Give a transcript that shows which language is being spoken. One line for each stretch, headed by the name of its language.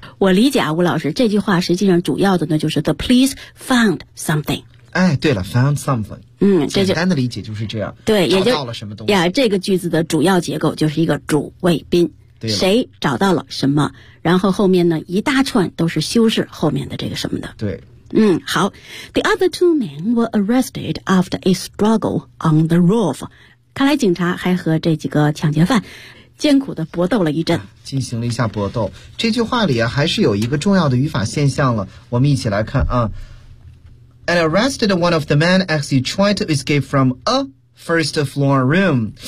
Chinese: 我理解啊，吴老师，这句话实际上主要的呢就是
English: the police found something。
Chinese: 哎，对了 ，
English: found something。
Chinese: 嗯，这简单的理解就是这样。对，也找到了什么东西呀？这个句子的主要结构就是一个主谓宾。谁找到了什么？然后后面呢一大串都是修饰后面的这个什么的。对。嗯，好。
English: The other two men were arrested after a struggle on the roof.
Chinese: 看来警察还和这几个抢劫犯艰苦地搏斗了一阵。进行了一下搏斗。这句话里啊，还是有一个重要的语法现象了。我们一起来看啊。
English: And arrested one of the men as he tried to escape from a first floor room.